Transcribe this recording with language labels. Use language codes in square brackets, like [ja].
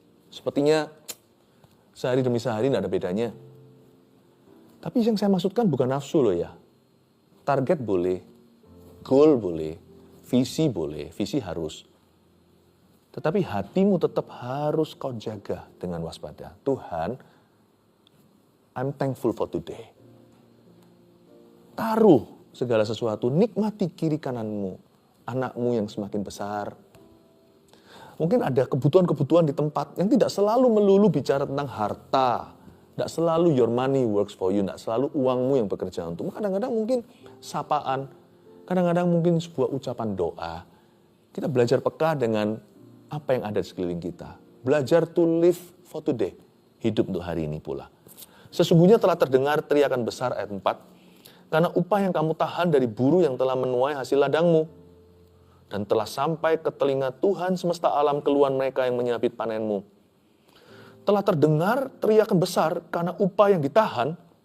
[id] Sepertinya sehari demi sehari tidak ada bedanya. Tapi yang saya maksudkan bukan nafsu loh ya. Target boleh, goal boleh, visi boleh, visi harus. Tetapi hatimu tetap harus kau jaga dengan waspada. [en] Tuhan, I'm thankful for today. [id] Taruh segala sesuatu, nikmati kiri kananmu, anakmu yang semakin besar. Mungkin ada kebutuhan-kebutuhan di tempat yang tidak selalu melulu bicara tentang harta. Tidak selalu [en] your money works for you, [id] tidak selalu uangmu yang bekerja untukmu. Kadang-kadang mungkin sapaan, kadang-kadang mungkin sebuah ucapan doa. Kita belajar peka dengan apa yang ada di sekeliling kita. Belajar [en] to live for today. [id] Hidup untuk hari ini pula. Sesungguhnya telah terdengar teriakan besar ayat 4. Karena upah yang kamu tahan dari buruh yang telah menuai hasil ladangmu. Dan telah sampai ke telinga Tuhan semesta alam keluhan mereka yang menyabit panenmu. Telah terdengar teriakan besar karena upah yang ditahan.